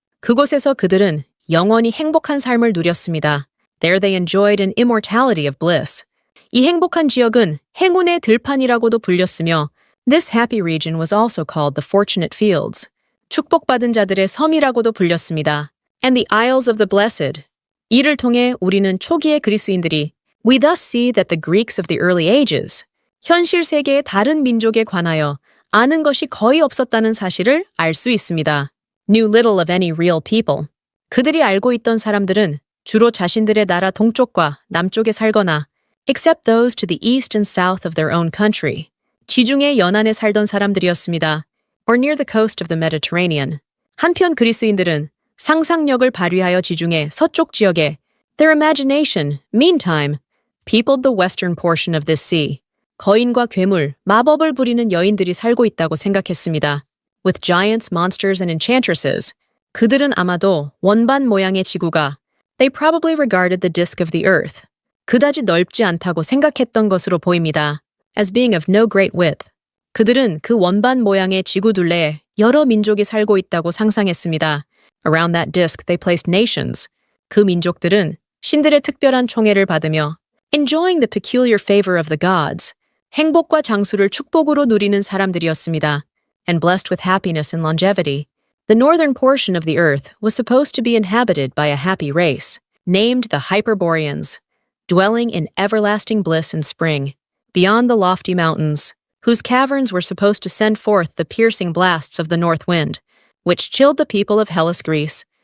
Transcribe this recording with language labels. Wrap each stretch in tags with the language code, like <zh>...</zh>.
<ko>그곳에서 그들은 영원히 행복한 삶을 누렸습니다.</ko> <en>There they enjoyed an immortality of bliss.</en> <ko>이 행복한 지역은 행운의 들판이라고도 불렸으며</ko> <en>This happy region was also called the Fortunate Fields.</en> <ko>축복받은 자들의 섬이라고도 불렸습니다.</ko> <en>And the Isles of the Blessed.</en> <ko>이를 통해 우리는 초기의 그리스인들이</ko> <en>We thus see that the Greeks of the early ages,</en> <ko>현실 세계의 다른 민족에 관하여 아는 것이 거의 없었다는 사실을 알 수 있습니다.</ko> <en>Knew little of any real people.</en> <ko>그들이 알고 있던 사람들은 주로 자신들의 나라 동쪽과 남쪽에 살거나</ko> <en>except those to the east and south of their own country.</en> <ko>지중해 연안에 살던 사람들이었습니다.</ko> <en>Or near the coast of the Mediterranean.</en> <ko>한편 그리스인들은 상상력을 발휘하여 지중해 서쪽 지역에</ko> <en>their imagination, meantime, peopled the western portion of this sea.</en> <ko>거인과 괴물, 마법을 부리는 여인들이 살고 있다고 생각했습니다.</ko> <en>With giants, monsters, and enchantresses.</en> <ko>그들은 아마도 원반 모양의 지구가</ko> <en>They probably regarded the disk of the earth.</en> <ko>그다지 넓지 않다고 생각했던 것으로 보입니다.</ko> <en>As being of no great width.</en> <ko>그들은 그 원반 모양의 지구 둘레에 여러 민족이 살고 있다고 상상했습니다.</ko> <en>Around that disk they placed nations.</en> <ko>그 민족들은 신들의 특별한 총애를 받으며</ko> <en>Enjoying the peculiar favor of the gods.</en> <ko>행복과 장수를 축복으로 누리는 사람들이었습니다,</ko> <en>and blessed with happiness and longevity. The northern portion of the earth was supposed to be inhabited by a happy race, named the Hyperboreans, dwelling in everlasting bliss and spring, beyond the lofty mountains, whose caverns were supposed to send forth the piercing blasts of the north wind, which chilled the people of Hellas, Greece.</en>